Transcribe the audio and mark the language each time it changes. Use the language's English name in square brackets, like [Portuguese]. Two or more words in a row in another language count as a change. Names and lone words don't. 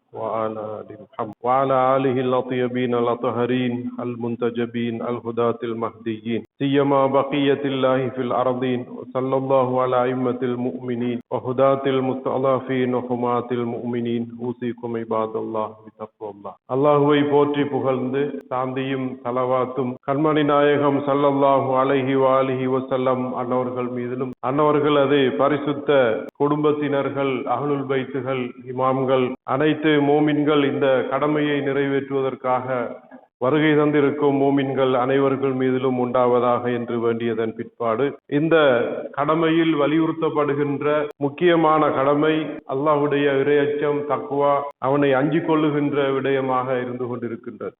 [Arabic] وعلى آله الأطيبين الأطهرين المنتجبين الهداة المهديين سيما بقية الله في الأرضين وصلى الله على أئمة المؤمنين وهداة المستضعفين وحماة المؤمنين أوصيكم عباد الله بتقوى الله. [Tamil] அல்லாஹ்வை போற்றி புகழ்ந்து சாந்தியும் ஸலவாத்தும் கண்மணி நாயகம் [Arabic] صلى الله عليه وآله وسلم [Tamil] அன்னவர்கள் மீதிலும் அன்னவர்களது பரிசுத்த குடும்பத்தினர்கள் அஹ்லுல் பைத்துகள் இமாம்கள் அனைத்து மோமின்கள் இந்த கடமையை நிறைவேற்றுவதற்காக வருகை தந்திருக்கும் மோமின்கள் அனைவர்கள் மீதிலும் உண்டாவதாக என்று வேண்டியதன் பிற்பாடு இந்த கடமையில் வலியுறுத்தப்படுகின்ற முக்கியமான கடமை அல்லாஹ்வுடைய இறையச்சம் தக்வா அவனை அஞ்சிக் கொள்ளுகின்ற விடயமாக இருந்து கொண்டிருக்கின்றது.